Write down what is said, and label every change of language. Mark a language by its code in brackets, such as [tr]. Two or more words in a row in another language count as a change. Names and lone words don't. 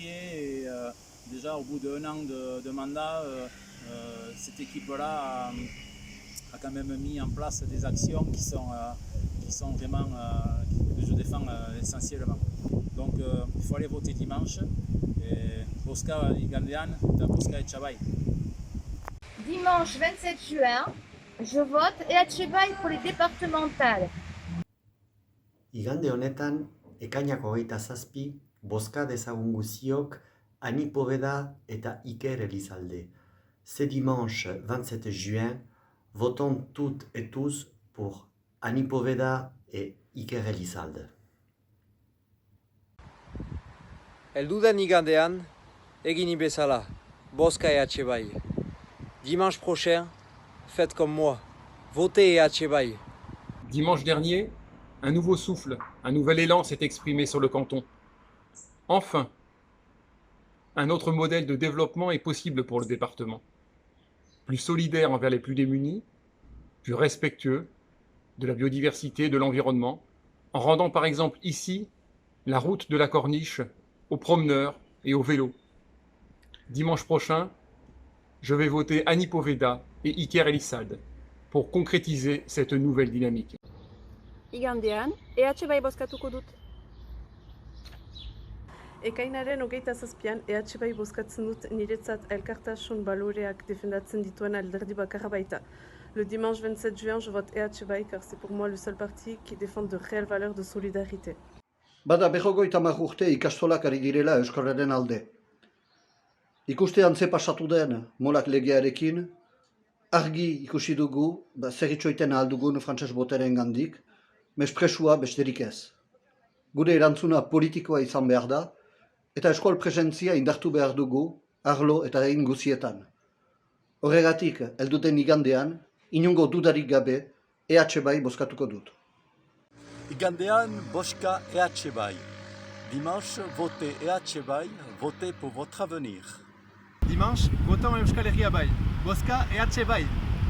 [fr] Et déjà au bout d'un an de mandat, cette équipe-là a quand même mis en place des actions qui sont vraiment, que je défends essentiellement. Donc il faut aller voter dimanche. [eu] Et Bozka igandean, bozka EH Bai. [fr] Dimanche 27 juin, je vote EH Bai pour les départementales. [eu] Igande honetan, ekainak 27, bozka dezagun guziok Ani Poveda eta Iker Elizalde. [fr] Ce dimanche 27 juin, votons toutes et tous pour Ani Poveda et Iker Elizalde. [eu] Elduden igandean egin bezala, bozka EH Bai. [fr] Dimanche prochain, faites comme moi, votez EH Bai. Dimanche dernier, un nouveau souffle, un nouvel élan s'est exprimé sur le canton. Enfin, un autre modèle de développement est possible pour le département. Plus solidaire envers les plus démunis, plus respectueux de la biodiversité, de l'environnement, en rendant par exemple ici la route de la Corniche aux promeneurs et aux vélos. Dimanche prochain, je vais voter Ani Poveda et Iker Elizalde pour concrétiser cette nouvelle dynamique. [eu] Igandean, EH Bai bozkatuko dut. Ekainaren 27an EH Bai bozkatzen dut niretzat elkartasun baloreak defendatzen dituen alderdi bakarra baita. [fr] Le dimanche 27 juin, je vote EH Bai car c'est pour moi le seul parti qui défend de réelles valeurs de solidarité. [eu] Bada 50 urte ikastolak ari direla euskararen alde. Ikustean ze pasatu den molak legearekin, argi ikusi dugu zer itxoiten ahal dugun frantses boteren gandik, mespresua besterik ez. Gure erantzuna politikoa izan behar da, eta eskol presentzia indartu behar dugu arlo eta egin guzietan. Horregatik, helduten igandean, inongo dudarik gabe, EH Bai bozkatuko dut. Igandean, bozka EH Bai. [fr] Dimanche, votez EH Bai, votez pour votre avenir. Dimanche, votons Euskal Herria Bai. Bozka EH Bai.